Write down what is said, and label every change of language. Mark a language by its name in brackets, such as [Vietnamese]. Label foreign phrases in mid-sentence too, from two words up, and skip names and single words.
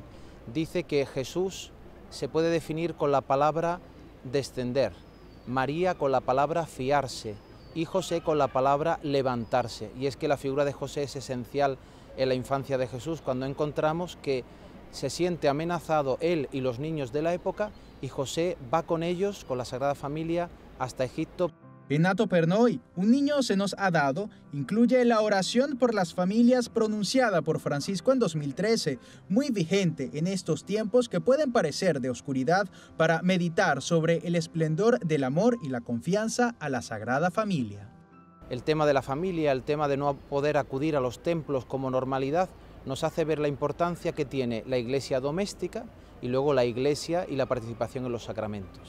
[Spanish] Dice que Jesús se puede definir con la palabra descender, María con la palabra fiarse y José con la palabra levantarse. Y es que la figura de José es esencial en la infancia de Jesús, cuando encontramos que se siente amenazado él y los niños de la época, y José va con ellos, con la Sagrada Familia, hasta Egipto. Nato per noi, un niño se nos ha dado, incluye la oración por las familias pronunciada por Francisco en 2013, muy vigente en estos tiempos que pueden parecer de oscuridad, para meditar sobre el esplendor del amor y la confianza a la Sagrada Familia. El tema de la familia, el tema de no poder acudir a los templos como normalidad, nos hace ver la importancia que tiene la iglesia doméstica y luego la iglesia y la participación en los sacramentos.